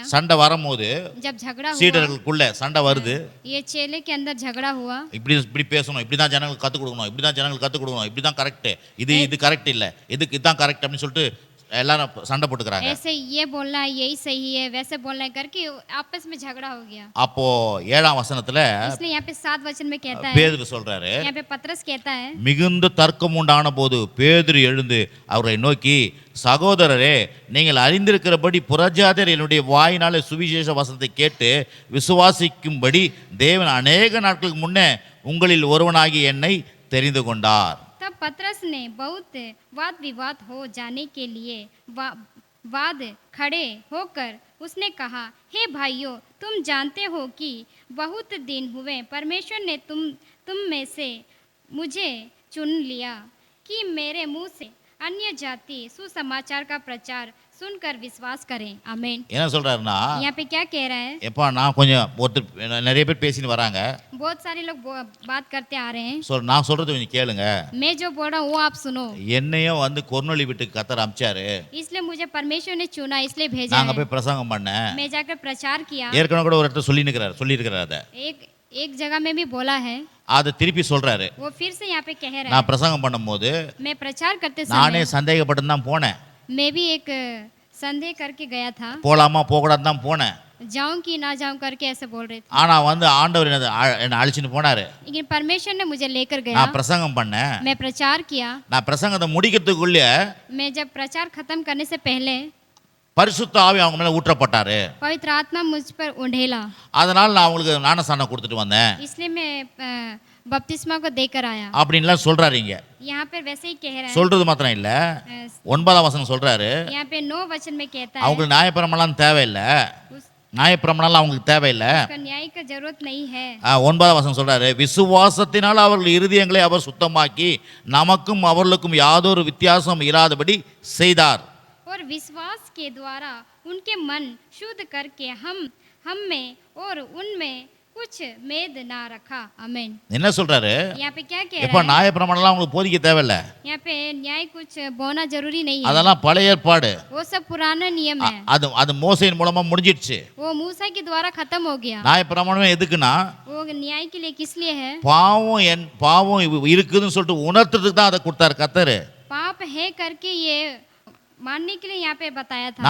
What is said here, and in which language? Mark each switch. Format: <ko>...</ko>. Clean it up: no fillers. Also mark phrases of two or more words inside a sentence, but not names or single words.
<ta>சண்டை வரும்போது</ta> <hi>जब झगड़ा हुआ,</hi> <ta>சீடர்களுக்குள்ள சண்டை வருது,</ta> <hi>ये चेले के अंदर झगड़ा हुआ,</hi> <ta>இப்படி பேசணும், இப்படிதான் ஜனங்களுக்கு கற்றுக் கொடுக்கணும், இப்படிதான் கரெக்ட், இது கரெக்ட் இல்ல, இதுதான் கரெக்ட் அப்படின்னு சொல்லிட்டு எல்லாரும் சண்டை போட்டுக்கறாங்க.</ta> <hi>ऐसे ये बोलना है यही सही है, वैसे बोलना है करके आपस में झगड़ा हो गया।</hi> <ta>அப்போ 7ஆம் வசனத்துல</ta> <hi>इसलिए यहाँ पे 7 वचन में कहता है,</hi> <ta>பேதுரு சொல்றாரு,</ta> <hi>यहाँ पे पतरस कहता है,</hi> <ta>மிகுந்த தர்க்கம் உண்டான போது பேதுரு எழுந்து அவரை நோக்கி, சகோதரரே நீங்கள் அறிந்திருக்கிறபடி புறஜாதியர் என்னுடைய வாயினாலே சுவிசேஷ வசனத்தை கேட்டு விசுவாசிக்கும்படி தேவன் அநேக நாட்களுக்கு முன்னே உங்களில் ஒருவனாகி என்னை தெரிந்து கொண்டார்.</ta> <hi>तब पतरस ने बहुत वाद विवाद हो जाने के लिए वाद खड़े होकर उसने कहा, हे भाइयों, तुम जानते हो कि बहुत दिन हुए परमेश्वर ने तुम में से मुझे चुन लिया कि मेरे मुंह से अन्य जाति सुसमाचार का प्रचार सुनकर विश्वास करें। आमीन।</hi> <ta>என்ன சொல்றாருன்னா,</ta> <hi>यहाँ पे क्या कह रहा है?</hi> <ta>எப்பா நான் கொஞ்சம் ஒருத்தர் நிறைய பேர் பேசின்னு வராங்க,</ta> <hi>बहुत सारे लोग बात करते आ रहे हैं।</hi> <ta>நான் சொல்றது கொஞ்சம் கேளுங்க.</ta> <hi>मैं जो बोल रहा हूँ वो आप सुनो।</hi> <ta>என்னையும் வந்து கொர்நேலி வீட்டுக்கு கர்த்தர் அனுப்பிச்சாரு,</ta> <hi>इसलिए मुझे परमेश्वर ने चुना, इसलिए भेजा</hi> <ta>நாங்க</ta> <hi>है।</hi> <ta>போய் பிரசங்கம் பண்ணேன்.</ta> <hi>मैं जाकर प्रचार किया।</hi> <ta>ஏற்கனவே கூட ஒரு இடத்துல சொல்லியிருக்கிறார் அதை.</ta> <hi>एक जगह में भी बोला है।</hi> <ta>அதை திருப்பி சொல்றாரு.</ta> <hi>वो फिर से यहाँ पे कह रहा है।</hi> <ta>நான் பிரசங்கம் பண்ணும்போது</ta> <hi>मैं प्रचार करते</hi> <ta>நானே</ta> <hi>समय</hi> <ta>சந்தேகப்பட்டு தான் போனேன்.</ta> <hi>मैं भी एक संदेह करके गया था,</hi> <ta>போலாமா போகக்கூடாதுன்னு தான் போனேன்.</ta> <hi>जाऊं कि ना जाऊं करके ऐसे बोल रहे थे।</hi> <ta>ஆனா வந்து ஆண்டவர் என்னை அழைச்சிட்டு போனாரு.</ta> <hi>लेकिन परमेश्वर ने मुझे लेकर गया।</hi> <ta>நான் பிரசங்கம் பண்ணேன்.</ta> <hi>मैं प्रचार किया।</hi> <ta>நான் பிரசங்கத்தை முடிக்கிறதுக்குள்ள</ta> <hi>मैं जब प्रचार खत्म करने से पहले</hi> <ta>பரிசுத்த ஆவி அவங்க மேல ஊற்றப்பட்டாரு.</ta> <hi>पवित्र आत्मा मुझ पर उंडेला।</hi> <ta>அதனால நான் அவங்களுக்கு ஞானஸ்நானம் கொடுத்துட்டு வந்தேன்</ta> <hi>इसलिए मैं बपतिस्मा को देकर आया।</hi> <ta>அப்படின்லாம் சொல்றாரு. இங்க</ta> <hi>यहाँ पर वैसे ही कह रहा</hi> <ta>சொல்றது மாத்திரம் இல்ல,</ta> <hi>है।</hi> <ta>9ஆம் வசனம் சொல்றாரு,</ta> <hi>यहाँ पे 9 वचन में कहता है</hi> <ta>அவங்களுக்கு நியாயப்பிரமாணம் தேவையில்லை,</ta> <hi>उस</hi> <ta>நியாயப்பிரமாணம் அவங்களுக்கு தேவையில்லை.</ta> <hi>उसका न्याय का जरूरत नहीं है।</hi> <ta>9ஆம் வசனம் சொல்றாரு, விசுவாசத்தினால் அவர்கள் இருதயங்களை அவர் சுத்தமாக்கி நமக்கும் அவர்களுக்கும் யாதொரு வித்தியாசம் இராதபடி செய்தார்.</ta> <hi>और विश्वास के द्वारा उनके मन शुद्ध करके हम में और उनमें कुछ मेद ना रखा। आमीन।</hi> <ta>என்ன சொல்றாரு?</ta> <hi>यहाँ पे क्या कह</hi> <ta>எப்ப</ta> <hi>रहा है?</hi> <ta>நியாயப்பிரமாணம்லாம் அவங்களுக்கு போதிக்க தேவையில்லை,</ta> <hi>यहाँ पे न्याय कुछ बोना जरूरी नहीं है।</hi> <ta>அதெல்லாம் பழைய ஏற்பாடு.</ta> <hi>वो सब पुराना नियम है।</hi> <ta>அது மோசையின் மூலமா முடிஞ்சிடுச்சு.</ta> <hi>वो मूसा के द्वारा खत्म हो गया।</hi> <ta>நியாயப்பிரமாணமே எதுக்குன்னா,</ta> <hi>वो न्याय के लिए किस लिए है?</hi> <ta>பாவம் இருக்குதுன்னு சொல்லிட்டு உணர்த்துறதுக்கு தான் அதை கொடுத்தாரு கர்த்தர்.</ta> <hi>पाप है करके ये मानने के लिए यहाँ पे बताया था।</hi>